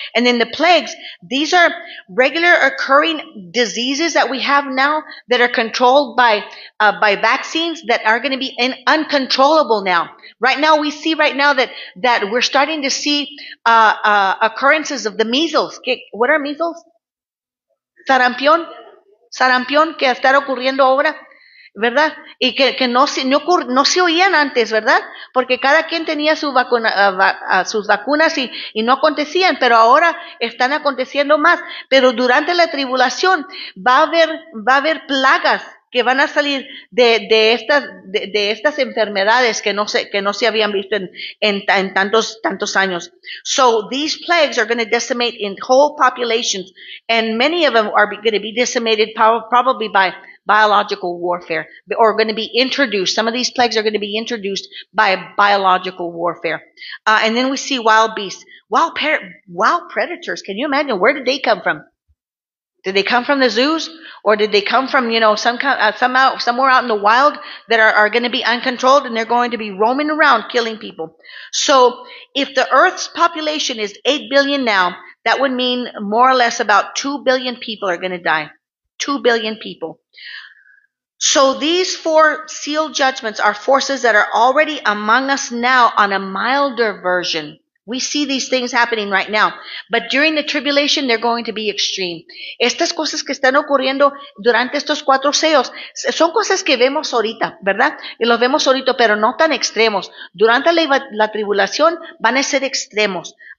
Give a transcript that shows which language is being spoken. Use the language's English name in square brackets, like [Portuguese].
[English] And then the plagues, these are regular occurring diseases that we have now that are controlled by vaccines that are going to be uncontrollable now. Right now, we see that we're starting to see occurrences of the measles. What are measles? [Spanish] Sarampión que está ocurriendo ahora, ¿verdad? Y que no se oían antes, ¿verdad? Porque cada quien tenía sus vacunas y no acontecían, pero ahora están aconteciendo más. Pero durante la tribulación va a haber plagas que van a salir de estas enfermedades que no se habían visto en tantos años. [English] So these plagues are going to decimate in whole populations, and many of them are going to be decimated probably by biological warfare, or going to be introduced. Some of these plagues are going to be introduced by biological warfare. And then we see wild beasts, wild predators. Can you imagine? Where did they come from? Did they come from the zoos, or did they come from, somewhere out in the wild that are going to be uncontrolled, and they're going to be roaming around killing people? So if the Earth's population is 8 billion now, that would mean more or less about 2 billion people are going to die. 2 billion people. So these 4 sealed judgments are forces that are already among us now on a milder version. We see these things happening right now. But during the tribulation, they're going to be extreme. [Spanish] Estas cosas que están ocurriendo durante estos 4 sellos son cosas que vemos ahorita, ¿verdad? Y los vemos ahorita, pero no tan extremos. Durante la tribulación van a ser extremos.